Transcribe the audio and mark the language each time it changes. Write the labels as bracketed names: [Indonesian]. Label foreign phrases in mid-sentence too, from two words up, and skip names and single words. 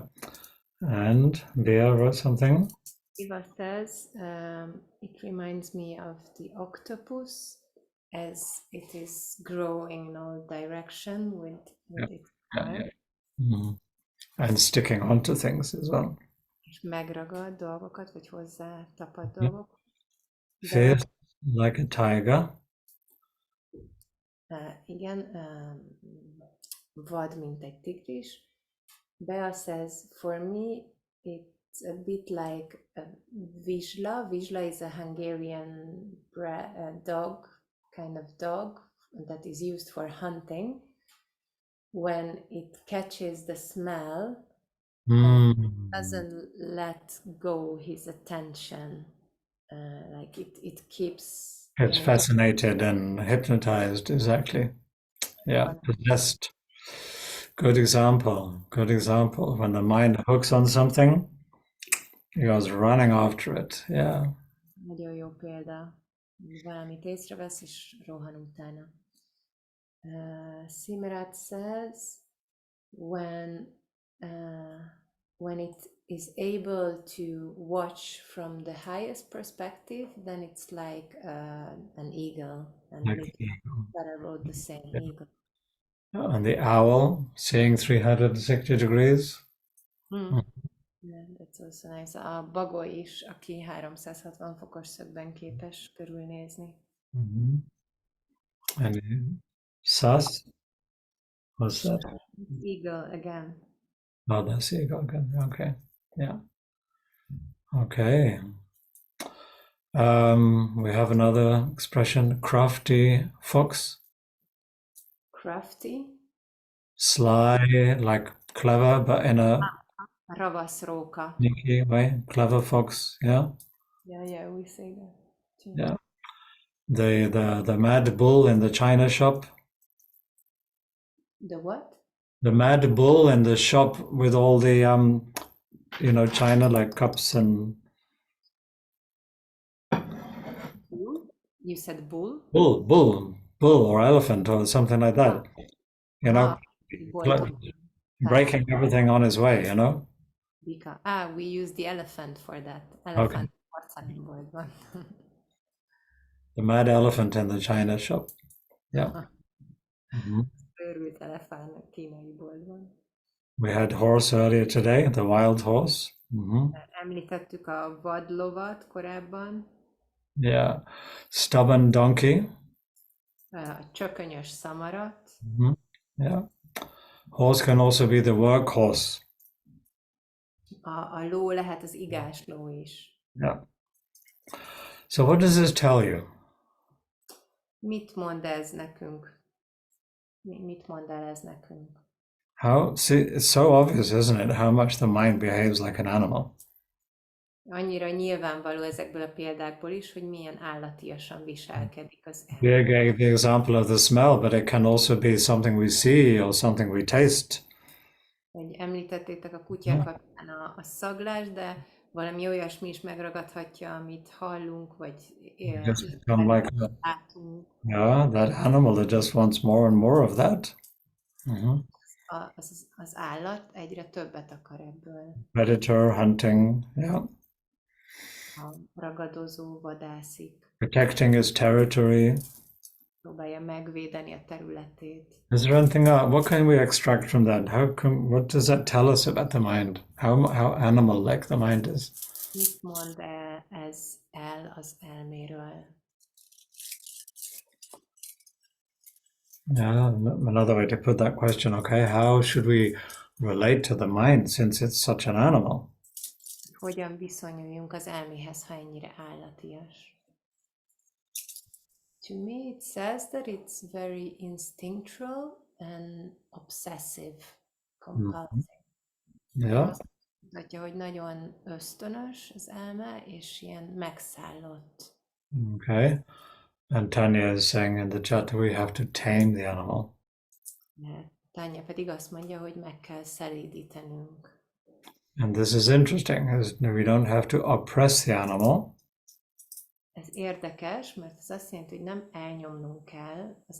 [English] And Bea wrote something. Eva says, it reminds me of the octopus as it is growing in all direction with its arm. And sticking onto things as well. [Hungarian] És megragad dolgokat, vagy hozzá tapad dolgok. [English] Fierce like a tiger. [Hungarian] Igen, vad, mint egy tigris. [English] Bea says, for me, it's a bit like a vizsla. Vizsla is a Hungarian dog, kind of dog that is used for hunting. When it catches the smell, doesn't let go his attention. Like it keeps. It's fascinated and hypnotized, exactly. Yeah, possessed. Good example. When the mind hooks on something, he goes running after it. Yeah. [Hungarian] Nagyon jó példa. Valamit észrevesz, és rohan utána. [English] Simrat says, when it is able to watch from the highest perspective, then it's like an eagle. And Sarah wrote the same, eagle. And the owl, seeing 360 degrees. Yeah, that's also nice. [Hungarian] A bagoly is, aki 360 fokos szögben képes körülnézni. [English] And sus? What's that? Eagle again. Oh, that's eagle again. Okay. Yeah. Okay. We have another expression, crafty fox. Crafty? Sly, like clever, but in a [Hungarian] Ravasz róka. [English] sneaky way. Clever fox, yeah. Yeah, we say that too. Yeah. The mad bull in the china shop. The what? The mad bull in the shop with all the china like cups and You said bull? bull or elephant or something like that. Breaking everything on his way, We use the elephant for that. Elephant. Okay. The mad elephant in the china shop. Yeah. [Hungarian] Őrült elefánt a kínai boltban. [English] We had horse earlier today, the wild horse. [Hungarian] Említettük a vadlovat korábban. [English] Yeah. Stubborn donkey. [Hungarian] A csökönyös szamarat. [English] Yeah. Horse can also be the workhorse. [Hungarian] A ló lehet az igás ló is. [English] Yeah. So what does this tell you? [Hungarian] Mit mond ez nekünk? Mit mond el ez nekünk? [English] See, it's so obvious, isn't it, how much the mind behaves like an animal. [Hungarian] Annyira nyilvánvaló ezekből a példákból is, hogy milyen állatiasan viselkedik az Pierre elme. [English] gave the example of the smell, but it can also be something we see or something we taste. [Hungarian] Hogy említettétek a kutyák kapcsán a szaglást, de valami olyasmi is megragadhatja, amit hallunk, vagy [English] Just become like [Hungarian] látunk. [English] that animal that just wants more and more of that. [Hungarian] Az állat egyre többet akar ebből. [English] Predator, hunting, [Hungarian] A ragadozó, vadászik, [English] protecting his territory. [Hungarian] próbálja megvédeni a területét. [English] Is there anything what can we extract from that? What does that tell us about the mind? How animal-like the mind is? [Hungarian] Mit mond ez el az elméről? [English] Yeah, another way to put that question, okay, how should we relate to the mind since it's such an animal? [Hungarian] Hogyan viszonyuljunk az elméhez, ha ennyire állatias? [English] To me, it says that it's very instinctual and obsessive, compulsive. Yeah. [Hungarian] Azt mutatja, hogy nagyon ösztönös az elme, és ilyen megszállott. [English] Okay. And Tanya is saying in the chat we have to tame the animal. [Hungarian] Tanya pedig azt mondja, hogy meg kell szelídítenünk. [English] And this is interesting, as we don't have to oppress the animal. [Hungarian] Ez érdekes, mert ez azt jelenti, hogy nem elnyomnunk kell az